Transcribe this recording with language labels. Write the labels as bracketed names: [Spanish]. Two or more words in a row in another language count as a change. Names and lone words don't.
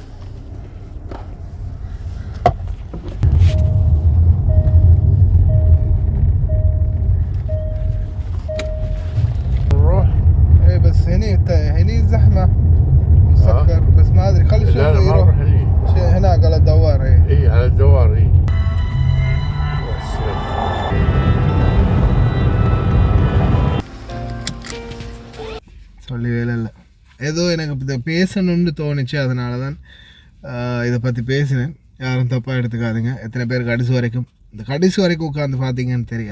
[Arabic] نروح. ايه بس هني زحمة مسكر بس ما ادري خلي لا الشرطة لا ما يروح نروح هني. هناك على الدوار. ايه إيه على الدوار إيه. [Tamil] சொல்லி வேலை இல்லை. ஏதோ எனக்கு இதை பேசணும்னு தோணுச்சு, அதனால தான் இதை பற்றி பேசினேன். யாரும் தப்பாக எடுத்துக்காதுங்க. எத்தனை பேர் கடைசி வரைக்கும் உட்காந்து பார்த்தீங்கன்னு தெரியலை.